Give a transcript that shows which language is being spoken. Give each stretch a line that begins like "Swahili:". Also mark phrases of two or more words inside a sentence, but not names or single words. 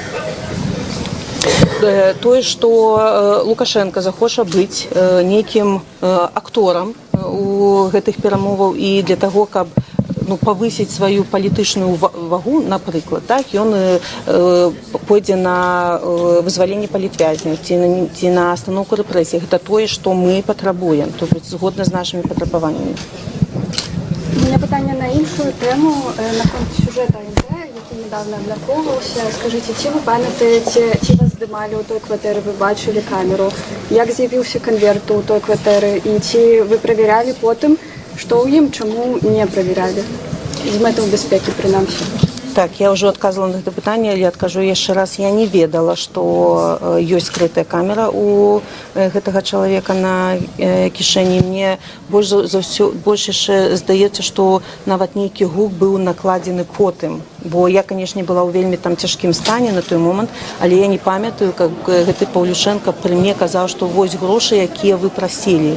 Belarusian: Тое, што Лукашенко захоча быць нейкім акторам у гэтых перамоваў, і для таго, каб павысіць сваю палітычную вагу, напрыклад, так, ён пойдзе на вызваленне палітвязняў ці на астаноўку рэпрэсій. Гэта тое, што мы патрабуем, то бок згодна з нашымі патрабаваннямі.
Ukrainian: У меня питання на іншу тему, наконт сюжета НТ, який недавно обмірковувався. Скажіть, чи ви пам'ятаєте, чи вас здимали у той квартирі, ви бачили камеру, як з'явився конверт у той квартирі, і чи ви перевіряли потім, що у ім, чому не перевіряли? З метою безпеки, принаймні.
Belarusian: Так, я ўжо адказвала на гэта пытанне, але адкажу яшчэ раз, я не ведала, што ёсць скрытая камера у гэтага чалавека на кішэні. Мне больш яшчэ здаецца, што нават нейкі гук быў накладзены потым, бо я, канешне, была ў вельмі там цяжкім стане на той момант, але я не памятаю, как гэты Паўлюшенка пры мне казаў, што вось грошы, якія вы прасілі.